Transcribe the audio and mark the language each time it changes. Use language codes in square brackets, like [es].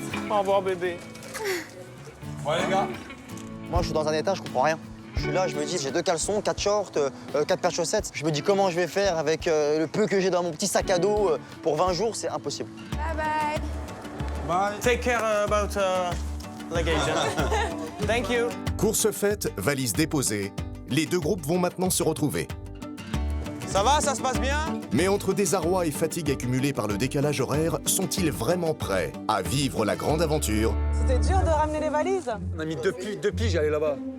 [fr] Au revoir, bébé. Ouais, les gars. Moi, je suis dans un état, je comprends rien. Je suis là, je me dis, j'ai 2 caleçons, 4 shorts, 4 paires de chaussettes. Je me dis comment je vais faire avec le peu que j'ai dans mon petit sac à dos pour 20 jours, c'est impossible. [en] Bye bye. Bye. Take care about luggage. Thank you. [fr] Course faite, valise déposée, les deux groupes vont maintenant se retrouver. Ça va, ça se passe bien? Mais entre désarroi et fatigue accumulée par le décalage horaire, sont-ils vraiment prêts à vivre la grande aventure? C'était dur de ramener les valises. On a mis deux piges à aller là-bas.